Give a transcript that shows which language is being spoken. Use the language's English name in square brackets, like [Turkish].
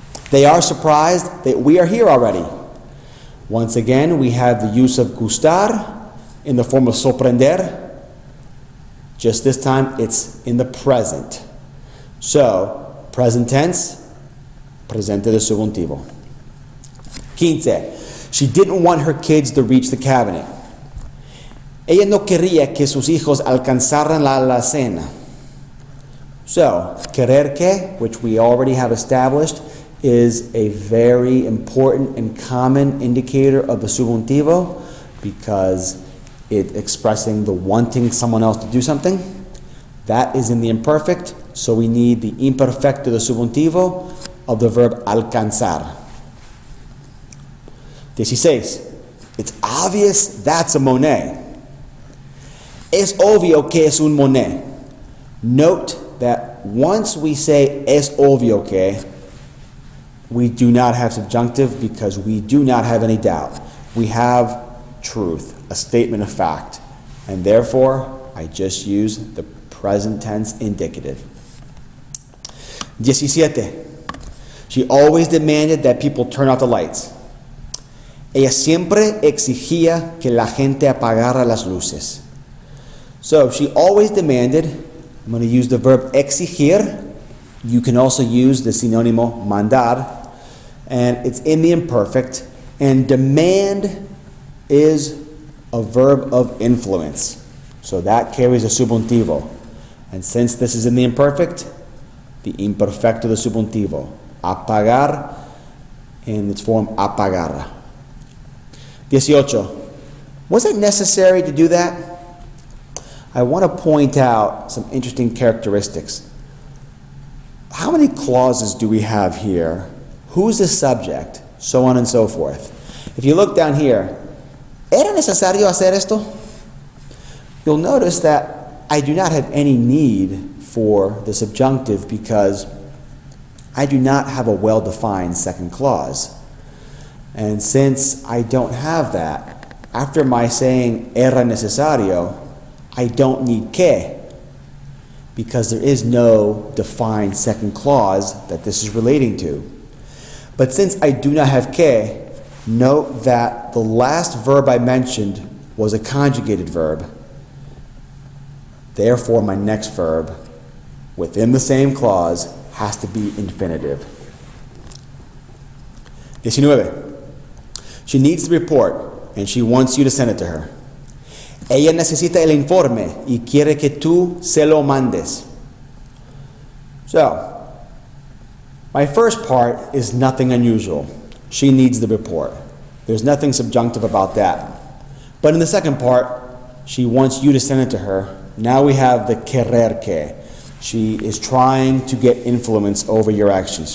[English] They are surprised that we are here already. Once again, we have the use of gustar in the form of sorprender. Just this time, it's in the present. So, present tense, presente de subjuntivo. 15. She didn't want her kids to reach the cabinet. [Spanish] Ella no quería que sus hijos alcanzaran la alacena. [English] So, querer que, which we already have established, is a very important and common indicator of the subjuntivo because it's expressing the wanting someone else to do something. That is in the imperfect, so we need the imperfecto de subjuntivo of the verb alcanzar. 16. It's obvious that's a Monet. [Spanish] Es obvio que es un Monet. [English] Note that once we say es obvio que, we do not have subjunctive because we do not have any doubt. We have truth, a statement of fact, and therefore I just use the present tense indicative. 17. She always demanded that people turn off the lights. [Spanish] Ella siempre exigía que la gente apagara las luces. [English] So she always demanded. I'm going to use the verb exigir. You can also use the sinónimo mandar. And it's in the imperfect. And demand is a verb of influence. So that carries a subjuntivo. And since this is in the imperfect, the imperfecto de subjuntivo. Apagar in its form apagar. 18. Was it necessary to do that? I want to point out some interesting characteristics. How many clauses do we have here? Who's the subject? So on and so forth. If you look down here, [Spanish] ¿era necesario hacer esto? [English] You'll notice that I do not have any need for the subjunctive because I do not have a well-defined second clause. And since I don't have that, after my saying era necesario, I don't need que, because there is no defined second clause that this is relating to. But since I do not have que, note that the last verb I mentioned was a conjugated verb. Therefore, my next verb within the same clause has to be infinitive. 19. She needs the report, and she wants you to send it to her. [Spanish] Ella necesita el informe y quiere que tú se lo mandes. [English] So, my first part is nothing unusual. She needs the report. There's nothing subjunctive about that. But in the second part, she wants you to send it to her. Now we have the querer que. She is trying to get influence over your actions.